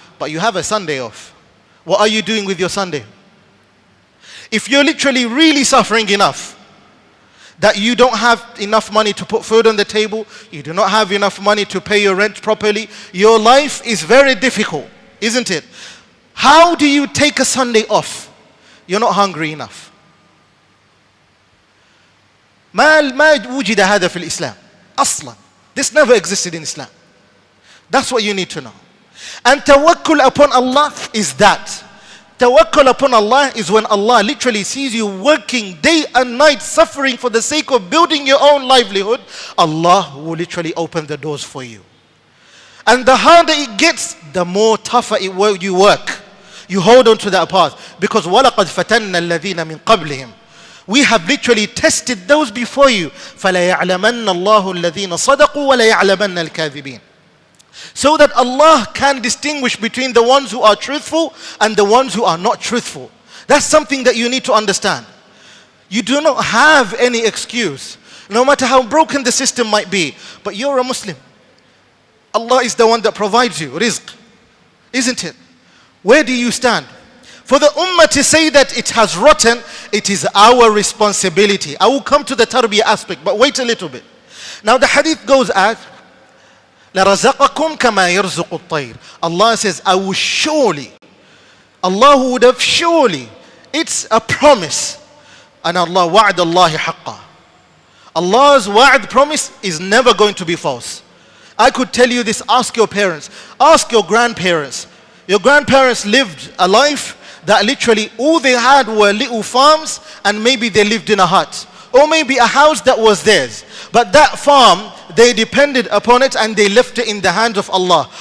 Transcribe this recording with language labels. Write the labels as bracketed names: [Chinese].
[English] But you have a Sunday off. What are you doing with your Sunday? If you're literally really suffering enough that you don't have enough money to put food on the table, you do not have enough money to pay your rent properly, your life is very difficult, isn't it? How do you take a Sunday off? You're not hungry enough. [Arabic] ما وجد هذا في الإسلام أصلا. [English] This never existed in Islam. That's what you need to know. And tawakkul upon Allah is that. Tawakkul upon Allah is when Allah literally sees you working day and night, suffering for the sake of building your own livelihood. Allah will literally open the doors for you. And the harder it gets, the more tougher you work. You hold on to that path. Because [Arabic] وَلَقَدْ فَتَنَّ الَّذِينَ مِنْ قَبْلِهِمْ. [English] We have literally tested those before you. [Arabic] فَلَيَعْلَمَنَّ اللَّهُ الَّذِينَ صَدَقُوا وَلَيَعْلَمَنَّ الْكَاذِبِينَ. [English] So that Allah can distinguish between the ones who are truthful and the ones who are not truthful. That's something that you need to understand. You do not have any excuse, no matter how broken the system might be. But you're a Muslim. Allah is the one that provides you rizq, isn't it? Where do you stand? For the ummah to say that it has rotten, it is our responsibility. I will come to the tarbiyah aspect, but wait a little bit. Now the hadith goes as, [Arabic] لَرَزَقَكُمْ كَمَا يَرْزُقُ الطَّيْرِ. [English] Allah says, I will surely, Allah would have surely, it's a promise. [Arabic] And Allah, وَعْدَ اللَّهِ حَقًّا. [English] Allah's wa'd promise is never going to be false. I could tell you this, ask your parents, ask your grandparents. Your grandparents lived a life that literally all they had were little farms, and maybe they lived in a hut. Or maybe a house that was theirs. But that farm, they depended upon it and they left it in the hands of Allah.